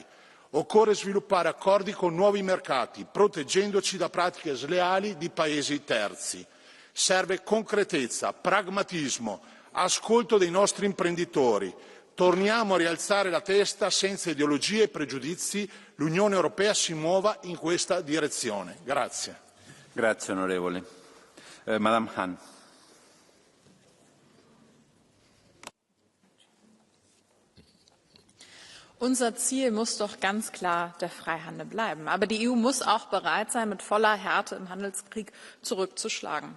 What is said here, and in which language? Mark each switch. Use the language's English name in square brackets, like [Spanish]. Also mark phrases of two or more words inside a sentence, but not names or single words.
[Italian] Occorre sviluppare accordi con nuovi mercati, proteggendoci da pratiche sleali di paesi terzi. Serve concretezza, pragmatismo, ascolto dei nostri imprenditori, Torniamo a rialzare la testa senza ideologie e pregiudizi. L'Unione Europea si muova in questa direzione. Grazie. Grazie, onorevole. Madame Hahn. [German] Unser Ziel muss doch ganz klar der Freihandel bleiben. Aber die EU muss auch bereit sein, mit voller Härte im Handelskrieg zurückzuschlagen.